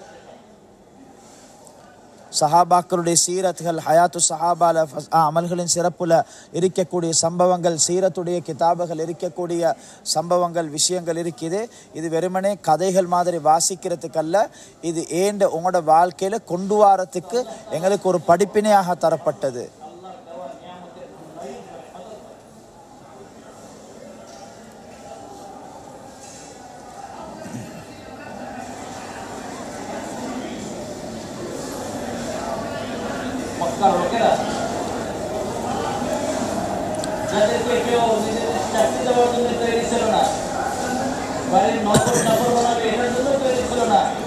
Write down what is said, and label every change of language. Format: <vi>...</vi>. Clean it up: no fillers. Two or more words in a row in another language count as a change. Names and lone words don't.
<ta>சஹாபாக்களுடைய சீரத்துகள், ஹயாத்து சஹாபால அமல்களின் சிறப்புல இருக்கக்கூடிய சம்பவங்கள், சீரத்துடைய கிதாபுகள் இருக்கக்கூடிய சம்பவங்கள், விஷயங்கள் இருக்குது. இது வெறுமனே கதைகள் மாதிரி வாசிக்கிறதுக்கல்ல, இது உங்களோட வாழ்க்கையில் கொண்டு வரத்துக்கு எங்களுக்கு ஒரு படிப்பினையாக தரப்பட்டது.</ta> <bn>লোকেরা যাদেরকে কেউ নিজেদের চাকরি দেওয়ার জন্য তৈরি ছিল না, বাড়ির নকল বানাবে এটার জন্য তৈরি ছিল না,</bn>